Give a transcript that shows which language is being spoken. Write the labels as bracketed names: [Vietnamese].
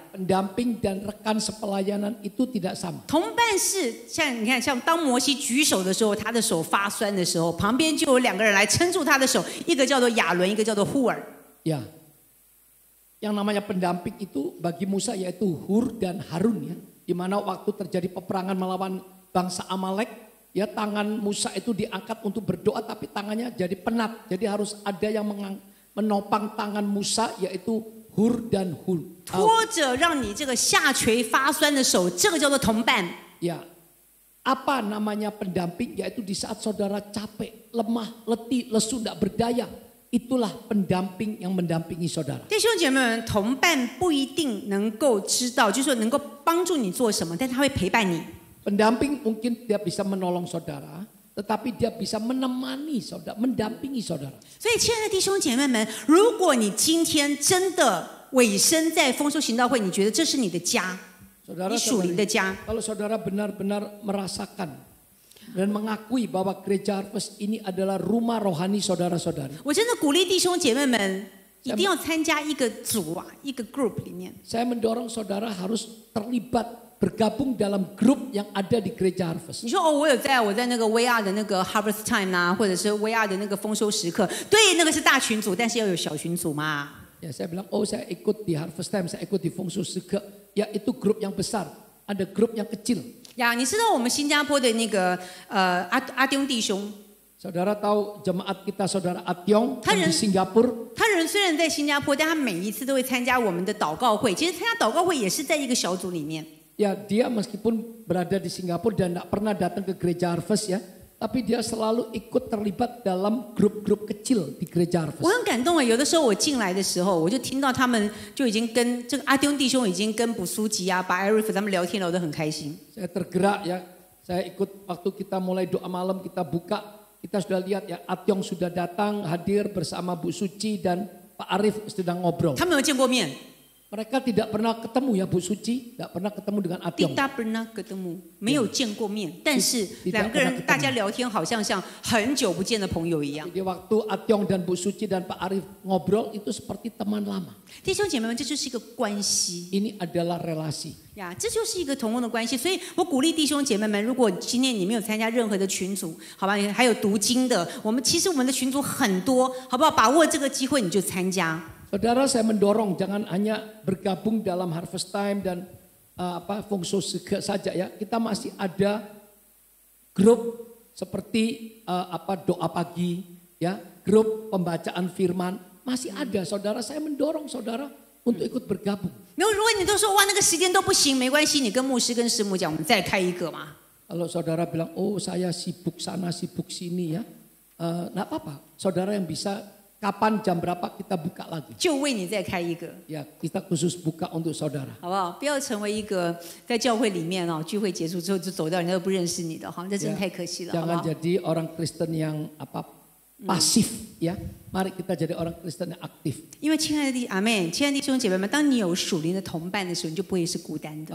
[Indonesian] Pendamping dan rekan sepelayanan itu tidak sama. [Chinese] 同伴是像你看，像当摩西举手的时候，他的手发酸的时候，旁边就有2个人来撑住他的手，一个叫做亚伦，一个叫做户尔。 [Indonesian] Ya, yang namanya pendamping itu bagi Musa yaitu Hur dan Harun ya. Di mana waktu terjadi peperangan melawan bangsa Amalek, ya tangan Musa itu diangkat untuk berdoa tapi tangannya jadi penat. Jadi harus ada yang menopang tangan Musa yaitu Hur dan Hur. [Chinese] 拖着让你这个下垂发酸的手，这个叫做同伴。 [Indonesian] Ya, apa namanya pendamping? Yaitu di saat saudara capek, lemah, letih, lesu, tidak berdaya. Itulah pendamping yang mendampingi saudara. [Chinese] 弟兄姐妹们，同伴不一定能够知道，就是说能够帮助你做什么，但他会陪伴你。 [Indonesian] Pendamping mungkin dia bisa menolong saudara, tetapi dia bisa menemani saudara, mendampingi saudara. [Chinese] 所以，亲爱的弟兄姐妹们，如果你今天真的委身在丰收行道会，你觉得这是你的家， [Indonesian] Saudara, [Chinese] 你属灵的家。 [Indonesian] kalau saudara benar-benar merasakan dan mengakui bahwa gereja Harvest ini adalah rumah rohani saudara-saudari. [Chinese] 我真的鼓励弟兄姐妹们一定要参加一个组啊，一个 group 里面。 [Indonesian] Saya mendorong saudara harus terlibat bergabung dalam grup yang ada di gereja Harvest. [Chinese] 你说哦，我在那个 VR 的那个 Harvest Time 啊，或者是 VR 的那个丰收时刻，对，那个是大群组，但是要有小群组嘛。 [Indonesian] Ya, saya bilang, oh saya ikut di Harvest Time, saya ikut di Fungsu Sege. Ya itu grup yang besar, ada grup yang kecil. [Chinese] 呀，你知道我们新加坡的那个阿丁弟兄， [Indonesian] Saudara tahu jemaat kita saudara Atyong yang di Singapura. [Chinese] 他人虽然在新加坡，但他每一次都会参加我们的祷告会。其实参加祷告会也是在一个小组里面。 [Indonesian] Ya dia meskipun berada di Singapura dan tidak pernah datang ke gereja Harvest ya, tapi dia selalu ikut terlibat dalam grup-grup kecil di gereja [Chinese] 我很感动啊！有的时候我进来的时候，我就听到他们就已经跟这个阿丁弟兄已经跟卜苏吉啊、把艾瑞夫他们聊天聊得很开心。 [Indonesian] Saya tergerak ya, saya ikut waktu kita mulai doa malam kita buka, kita sudah lihat ya Atyong sudah datang hadir bersama Bu Suci dan Pak Arif sedang ngobrol. [Chinese] 他们有见过面， [Indonesian] Mereka tidak pernah ketemu ya Bu Suci, tidak pernah ketemu dengan Atyong. tidak pernah ketemu， [Chinese] 没有见过面，但是两个人大家聊天好像很久不见的朋友一样。 [Indonesian] Jadi waktu Atyong dan Bu Suci dan Pak Arif ngobrol itu seperti teman lama. [Chinese] 弟兄姐妹们，这就是一个关系 [Indonesian] Ini adalah relasi. [Chinese] 呀，这就是一个同工的关系。所以我鼓励弟兄姐妹们，如果今天你没有参加任何的群组，好吧，还有读经的，其实我们的群组很多，好不好？把握这个机会你就参加。 [Indonesian] Saudara, saya mendorong jangan hanya bergabung dalam Harvest Time dan Fungsu Sege saja ya. Kita masih ada grup seperti doa pagi ya, grup pembacaan firman masih ada. Saudara, saya mendorong saudara untuk ikut bergabung. [Chinese] 如果你都说哇那个时间都不行，没关系，你跟牧师跟师母讲，我们再开一个嘛。 [Indonesian] Kalau saudara bilang, oh saya sibuk sana sibuk sini ya, nggak apa-apa. Saudara yang bisa kapan jam berapa kita buka lagi. [Chinese] 就为你再开一个， [Indonesian] Ya kita khusus buka untuk saudara. [Chinese] 好不好？不要成为一个在教会里面哦，聚会结束之后就走掉，人家都不认识你的，哈，这真的太可惜了，好不 [Indonesian] Jangan [Chinese] 好？ [Indonesian] jadi orang Kristen yang pasif ya. Mari kita jadi orang Kristen yang aktif. [Chinese] 因为亲爱的阿妹，亲爱的弟兄姐妹们，当你有属灵的同伴的时候，你就不会是孤单的。